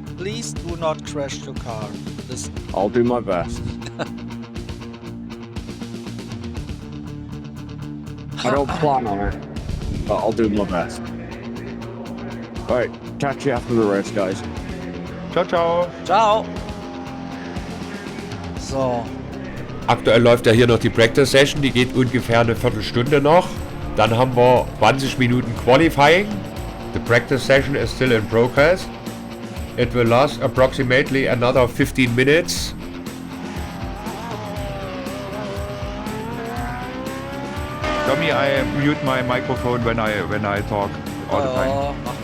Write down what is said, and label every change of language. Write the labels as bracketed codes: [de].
[en] Please do not crash your car. I'll do my best. I don't plan on it, but I'll do my best. Alright, catch you after the race, guys. [it] Ciao, ciao. Ciao. [en] So. [de] Aktuell läuft ja hier noch die Practice Session, die geht ungefähr eine Viertelstunde noch. Dann haben wir 20 Minuten Qualifying. [en] The practice session is still in progress. It will last approximately another 15 minutes. Tommy, I mute my microphone when I talk all the time.